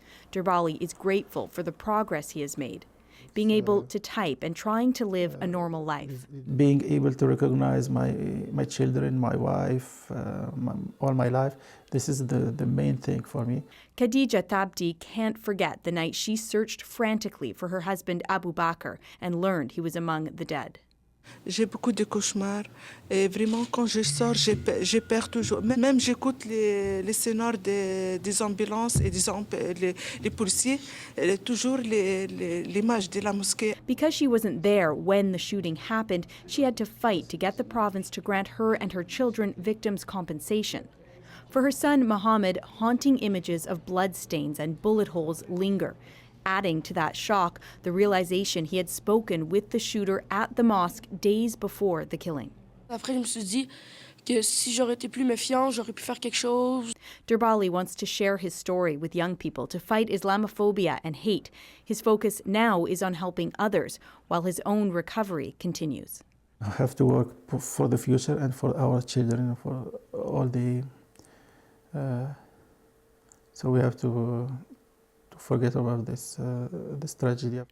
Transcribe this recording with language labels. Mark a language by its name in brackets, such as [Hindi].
[English] Derbali is grateful for the progress he has made, being able to type and trying to live a normal life. Being able to recognize my children, my wife, all my life, this is the main thing for me. Khadija Thabti can't forget the night she searched frantically for her husband Abu Bakr and learned he was among the dead. [French] J'ai beaucoup de cauchemars et vraiment quand je sors, j'ai peur toujours. Même j'écoute les scénars des ambulances et les policiers, toujours l'image de la mosquée. [English] Because she wasn't there when the shooting happened, she had to fight to get the province to grant her and her children victims' compensation. For her son Mohammed, haunting images of bloodstains and bullet holes linger. Adding to that shock, the realization he had spoken with the shooter at the mosque days before the killing. [French] Après, je me suis dit que si j'aurais été plus méfiant, j'aurais pu faire quelque chose. [English] Derbali wants to share his story with young people to fight Islamophobia and hate. His focus now is on helping others, while his own recovery continues. I have to work for the future and for our children, for all the... so we have to forget about this tragedy.